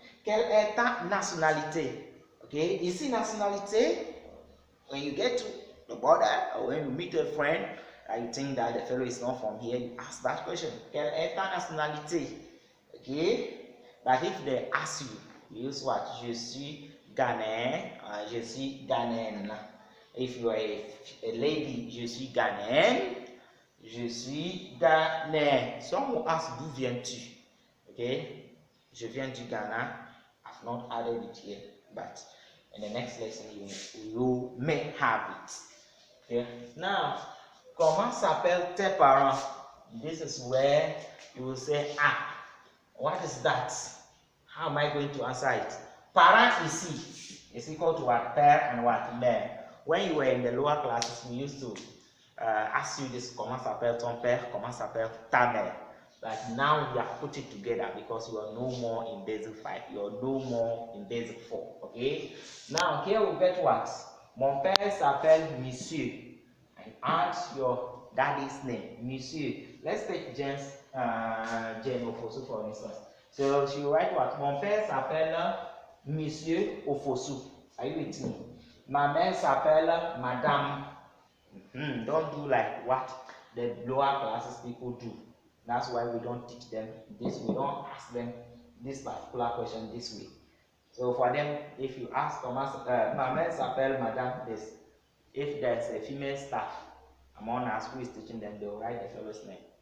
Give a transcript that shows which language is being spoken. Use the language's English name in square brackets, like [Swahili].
[French] Quelle est ta nationalité? [English] Okay, [French] ici nationalité, [English] when you get to the border or when you meet a friend and you think that the fellow is not from here, you ask that question. [French] Quelle est ta nationalité? [English] Okay, but if they ask you, you use what? [French] Je suis Ghanéen, je suis Ghanéenne. [English] If you are a lady, [French] je suis Ghanéenne, je suis Ghanéen. [English] Some will ask, [French] d'où viens-tu? Okay, je viens du Ghana. [English] I've not added it here, but in the next lesson you may have it. Okay, now, [French] comment s'appellent tes parents? [English] This is where you will say ah. What is that? How am I going to answer it? Parent ici is equal to what? Père and what? Mère. When you were in the lower classes, we used to ask you this: [French] comment s'appelle ton père? Comment s'appelle ta mère? [English] But now you have put it together because you are no more in basic 5. You are no more in basic 4. Okay? Now here we get what? [French] Mon père s'appelle Monsieur. [English] And add your daddy's name, Monsieur. Let's take Jane Ofosu for instance. So she will write what? [French] Mon père s'appelle Monsieur Ofosu. [English] Are you with me? [French] Ma mère s'appelle Madame. [English] Don't do like what the lower classes people do. That's why we don't teach them this. We don't ask them this particular question this way. So for them, if you ask Thomas, [French] ma mère s'appelle Madame [English] this. If there's a female staff among us who is teaching them, they will write the fellow's name.